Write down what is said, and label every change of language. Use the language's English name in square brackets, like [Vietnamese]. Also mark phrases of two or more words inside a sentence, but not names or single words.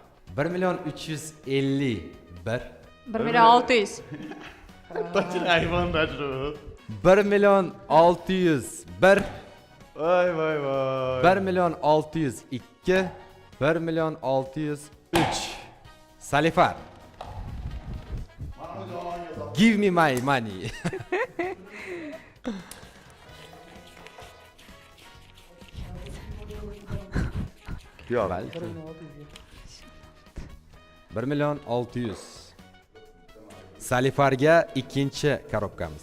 [Uzbek] 1.351. 1.600.000. Точно iPhone'da shu. 1.601. Voy voy voy. 1.602. 1.603. Salifar. [English] Give me my money. [Uzbek] Yo'q. 1.600.000. Salifarga ikkinchi korobkamiz.